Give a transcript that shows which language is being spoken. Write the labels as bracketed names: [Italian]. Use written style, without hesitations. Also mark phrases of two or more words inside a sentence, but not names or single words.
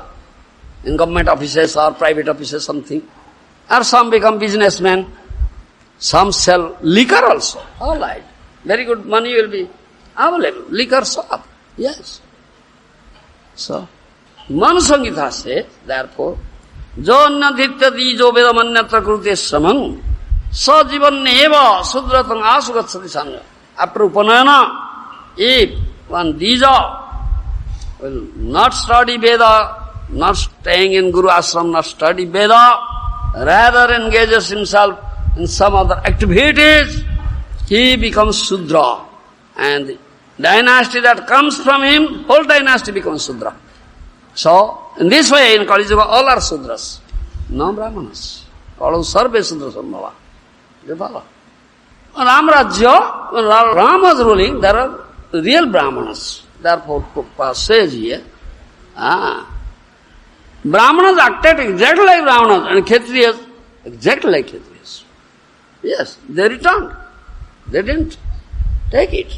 [English] In government offices or private offices, something. Or some become businessmen. Some sell liquor also. All right. Very good money will be available. Liquor shop. Yes. So, Manu-samhitā says, therefore, [Sanskrit] jo annadhitya dijo vedamanyatra krute samang sa jivaneva śūdra-tang āsukacchati sangha. [English] After upanayana, if one dija will not study Veda, not staying in Guru ashram, not study Veda, rather engages himself in some other activities, he becomes śūdra. And the dynasty that comes from him, whole dynasty becomes śūdra. So, in this way, in Kaliyuga, all are śūdras, no brāhmaṇas. All [Sanskrit] sarve śūdra-sambhava. [English] They follow. Rāma-rājya, when Rama was ruling, there are real brāhmaṇas. Therefore, Prabhupada says here, Brāhmaṇas acted exactly like Brāhmaṇas and kṣatriyas exactly like kṣatriyas. Yes, they returned. They didn't take it.